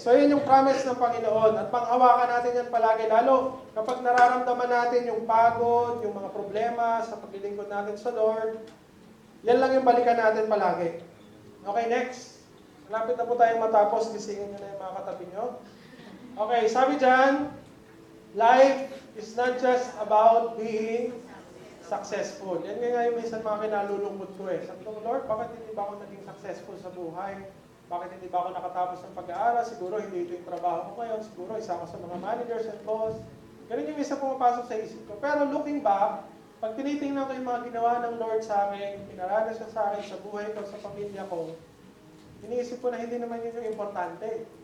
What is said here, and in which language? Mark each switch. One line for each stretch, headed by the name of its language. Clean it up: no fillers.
Filipino: So, yun yung promise ng Panginoon. At panghawakan natin yan palagi. Lalo, kapag nararamdaman natin yung pagod, yung mga problema sa paglilingkod natin sa Lord, yan lang yung balikan natin palagi. Okay, next. Malapit na po tayong matapos. Gisingin nyo na yung mga katabi nyo.
English: Okay,
Filipino: sabi dyan,
English: life is not just about being successful.
Filipino: Yan nga yung minsan mga kinalulungkot ko eh. Sabi ko, Lord, bakit hindi ba ako naging successful sa buhay? Bakit hindi ba ako nakatapos ng pag-aaral? Siguro hindi ito yung trabaho ko ngayon. Siguro isa ako sa mga managers and boss. Ganun yung isa pumapasok sa isip ko. Pero
English: looking back,
Filipino: pag tinitingnan ko yung mga ginawa ng Lord sa akin, pinaranas siya sa akin, sa buhay ko, sa pamilya ko, iniisip ko na hindi naman yun yung importante.